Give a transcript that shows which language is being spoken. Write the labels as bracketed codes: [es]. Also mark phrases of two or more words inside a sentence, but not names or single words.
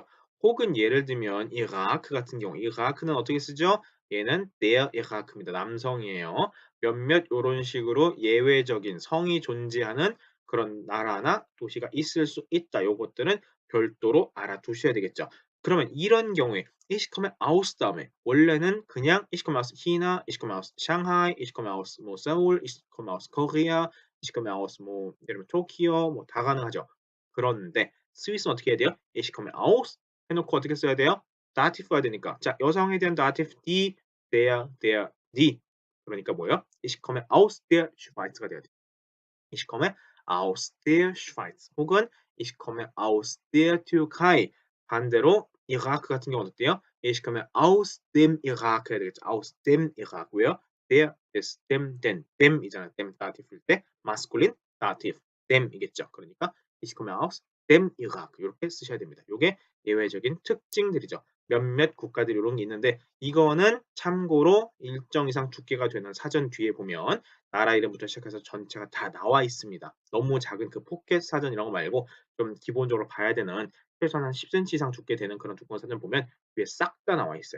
[ko] 혹은 예를 들면 이라크 같은 경우 이라크는 어떻게 쓰죠? 얘는 der 이라크입니다. 남성이에요. 몇몇 요런 식으로 예외적인 성이 존재하는 그런 나라나 도시가 있을 수 있다. 요것들은 별도로 알아두셔야 되겠죠. [de] 그러면 이런 경우에 ich komme aus 다음에 원래는 그냥 ich komme aus China, ich komme aus Shanghai, ich komme aus 뭐 서울, ich komme aus Korea, ich komme aus [ko] 뭐 예를 들면 토키오 뭐 다 가능하죠. 그런데 스위스는 어떻게 해야 돼요? [de] ich komme aus [ko] 해놓고 어떻게 써야 돼요? dative 해야 되니까 자 여성에 대한 dative [de] die, der, die [ko] 그러니까 뭐예요? [de] ich komme aus der Schweiz가 돼야 돼요. Ich komme aus der Schweiz 혹은 ich komme aus der Türkei [ko] 반대로 이라크 같은 경우는 어때요? [de] Ich komme aus dem Irak [ko] 해야 되겠죠. [de] aus dem Irak 왜요? der ist dem den dem이잖아요. dem [ko] 다티브일 때 [en] masculine dative [de] dem이겠죠. [ko] 그러니까 [de] ich komme aus dem Irak [ko] 이렇게 쓰셔야 됩니다. 이게 예외적인 특징들이죠. 몇몇 국가들이 이런 게 있는데 이거는 참고로 일정 이상 두께가 되는 사전 뒤에 보면 나라 이름부터 시작해서 전체가 다 나와 있습니다. 너무 작은 그 포켓 사전 이런 거 말고 좀 기본적으로 봐야 되는 최소한 한 10cm 이상 두께 되는 그런 두꺼운 사전 보면 위에 싹 다 나와 있어요.